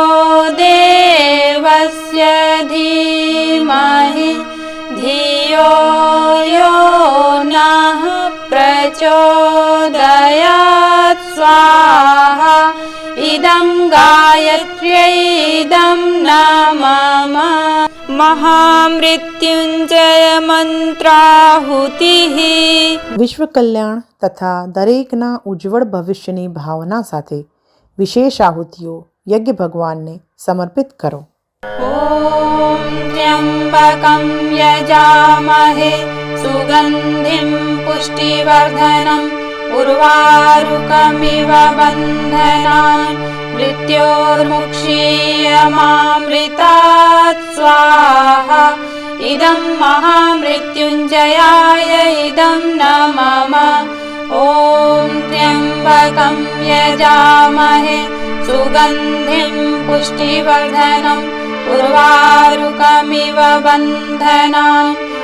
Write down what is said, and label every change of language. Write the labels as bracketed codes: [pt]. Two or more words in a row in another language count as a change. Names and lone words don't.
[sa] देवस्य धीमहि धियो यो नः प्रचोदयात् स्वाहा इदं गायत्र्यै इदं न मम महामृत्युंजय મંત્રાહુતિઃ [gu] વિશ્વ કલ્યાણ તથા દરેકના ઉજ્જવળ ભવિષ્યની ભાવના સાથે વિશેષ આહુતિઓ યજ્ઞ ભગવાનને સમર્પિત કરો. [sa] ॐ त्र्यम्बकं यजामहे सुगन्धिं पुष्टिवर्धनम् उर्वारुकमिव बन्धनान् मृत्योर्मुक्षीयमामृतात् स्वाहा इदं महामृत्युञ्जयाय इदं न मम ॐ त्र्यम्बकं यजामहे सुगन्धिं पुष्टिवर्धनम् उर्वारुकमिव बन्धनान्